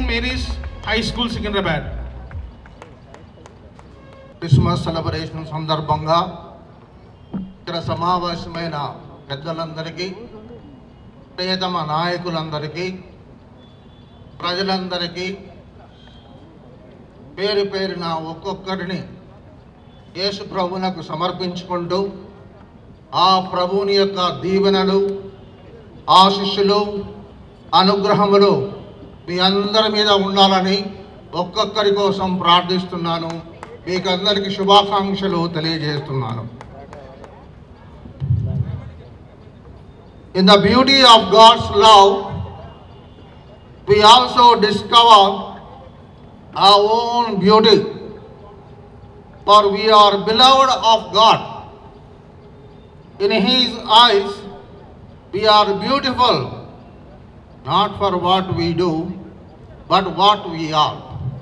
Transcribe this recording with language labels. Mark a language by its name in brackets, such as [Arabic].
[English] Mary's High School, Secunderabad. [Telugu] Christmas celebration సందర్భంగా ఇక్కడ సమావేశమైన పెద్దలందరికీ, ప్రియతమ నాయకులందరికీ, ప్రజలందరికీ పేరు పేరున ఒక్కొక్కరిని యేసు ప్రభువునకు సమర్పించుకుంటూ ఆ ప్రభువుని యొక్క దీవెనలు, ఆశీస్సులు, అనుగ్రహములు మీ అందరి మీద ఉండాలని ఒక్కొక్కరి కోసం ప్రార్థిస్తున్నాను. మీకు అందరికీ శుభాకాంక్షలు తెలియజేస్తున్నాను. [English] In the beauty of God's love, we also discover our own beauty, for we are beloved of God. In His eyes, we are beautiful, not for what we do, but what we are.